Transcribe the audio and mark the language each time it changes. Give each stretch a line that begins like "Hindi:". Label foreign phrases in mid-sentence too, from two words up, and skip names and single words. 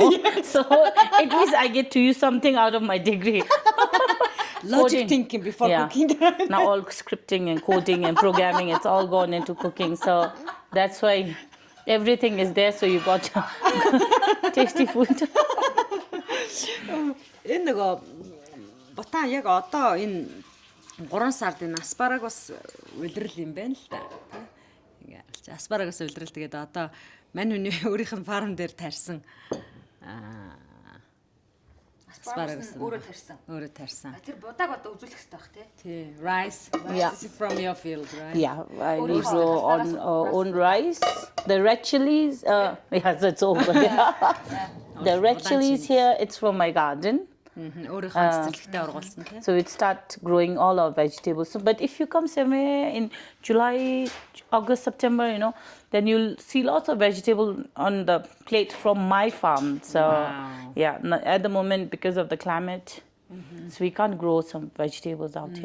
English: So at least I get to use something out of my degree. Logic Coding. thinking before Yeah. cooking. Now all scripting and coding and programming, it's all gone into cooking. So that's why everything is there. So you got tasty food.
Mongolian: Энэ нөгөө Бутан яг одоо энэ 3 сард энэ аспарагус улирал юм байна л да. Ингээ харж аспарагус улирал тэгээд одоо мань хүний өөрийнх нь фарм дээр тарьсан аспарагус Өөрөө тарьсан. өөрөө тарьсан. Тэр будааг одоо үзүүлэх хэрэгтэй бах тий. Тий,
English: rice. Yeah. This is from your field, right? Yeah, we grow on own rice. The red chilies, yes, it's over. The red chilies here, it's from my garden.
Mongolian: Өөрийнхөө цэцэрлэгтээ ургуулсан тий.
English: So it start growing all our vegetables. So, but if you come somewhere in July, August, September, then you'll see lots of vegetable on the plate from my farm. So yeah, at the moment because of the climate, so we can't grow some vegetables out here.